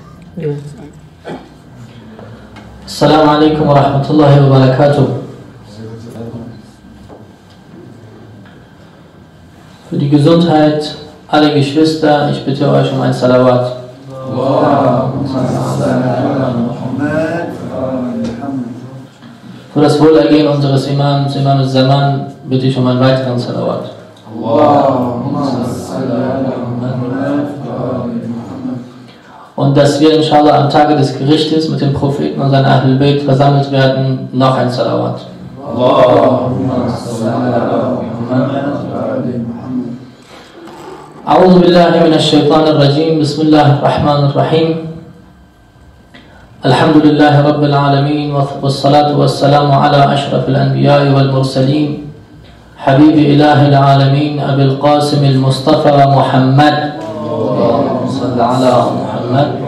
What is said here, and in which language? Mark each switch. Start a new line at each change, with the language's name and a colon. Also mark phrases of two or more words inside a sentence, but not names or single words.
Arabic: السلام عليكم ورحمة الله وبركاته.
German: Für die Gesundheit aller Geschwister, ich bitte euch um ein Salawat. Für das Wohlergehen unseres Imams, Imam al-Zaman, bitte ich um einen weiteren Salawat. Und dass wir inshallah am Tage des Gerichtes mit dem Propheten und seinen
Arabic: أهل البيت
German: versammelt werden, noch ein Salawat.
Arabic: أعوذ بالله من الشيطان الرجيم بسم الله الرحمن الرحيم الحمد لله رب العالمين والصلاة والسلام على أشرف الأنبياء والمرسلين حبيب إله العالمين أبي القاسم المصطفى محمد صلى على محمد